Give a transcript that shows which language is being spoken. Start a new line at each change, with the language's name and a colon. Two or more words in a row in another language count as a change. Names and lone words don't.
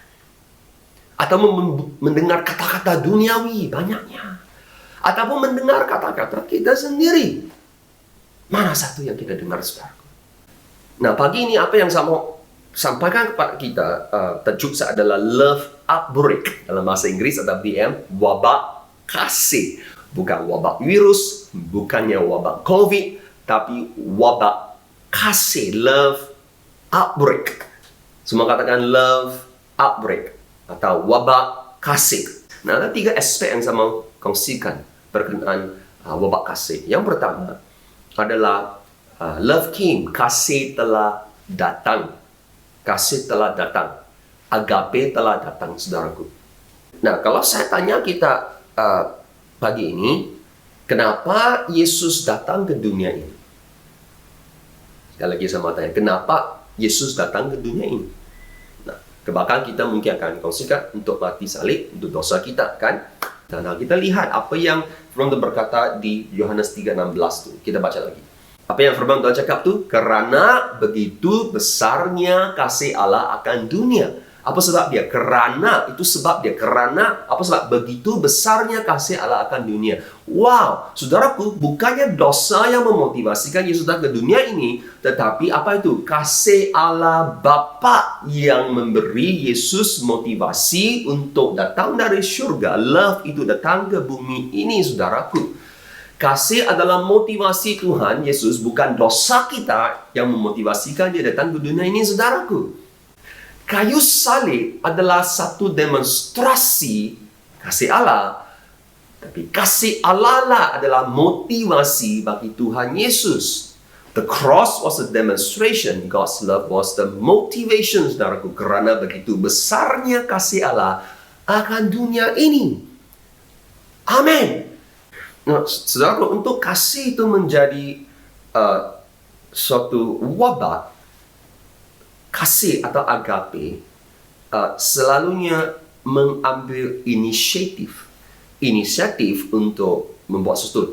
Malay: Atau mendengar kata-kata duniawi banyaknya? Ataupun mendengar kata-kata kita sendiri? Mana satu yang kita dengar, saudara? Nah, pagi ini apa yang saya mau sampaikan kepada kita, tajuk saya adalah
English: Love Outbreak.
Malay: Dalam bahasa Inggris ada WM, wabak kasih. Bukan wabak virus, bukannya wabak COVID, tapi wabak kasih,
English: Love Outbreak.
Malay: Semua katakan
English: Love Outbreak
Malay: atau wabak kasih. Nah, ada 3 aspek yang saya mau kongsikan berkenaan wabak kasih. Yang pertama adalah
English: love came,
Malay: kasih telah datang. Kasih telah datang. Agape telah datang, saudaraku. Nah, kalau saya tanya kita pagi ini, kenapa Yesus datang ke dunia ini? Sekali lagi saya mau tanya, kenapa Yesus datang ke dunia ini? Nah, bahkan kita mungkin akan kongsikan untuk mati salib, untuk dosa kita, kan? Nah, kita lihat apa yang firman Tuhan berkata di Yohanes 3:16 tu. Kita baca lagi. Apa yang firman Tuhan cakap tu? Kerana begitu besarnya kasih Allah akan dunia. Apa sebab dia? Kerana, itu sebab dia. Kerana, apa sebab? Begitu besarnya kasih Allah akan dunia. Wow, saudaraku, bukannya dosa yang memotivasikan Yesus datang ke dunia ini, tetapi apa itu? Kasih Allah Bapa yang memberi Yesus motivasi untuk datang dari surga. Love itu datang ke bumi ini, saudaraku. Kasih adalah motivasi Tuhan Yesus, bukan dosa kita yang memotivasikan dia datang ke dunia ini, saudaraku. Kayu salib adalah satu demonstrasi kasih Allah. Tapi kasih Allah lah adalah motivasi bagi Tuhan Yesus.
English: The cross was a demonstration. God's love was the motivation,
Malay: saudaraku. Kerana begitu besarnya kasih Allah akan dunia ini. Amin. Nah, saudaraku, untuk kasih itu menjadi suatu wabak, kasih atau agape selalunya mengambil inisiatif untuk membuat sesuatu.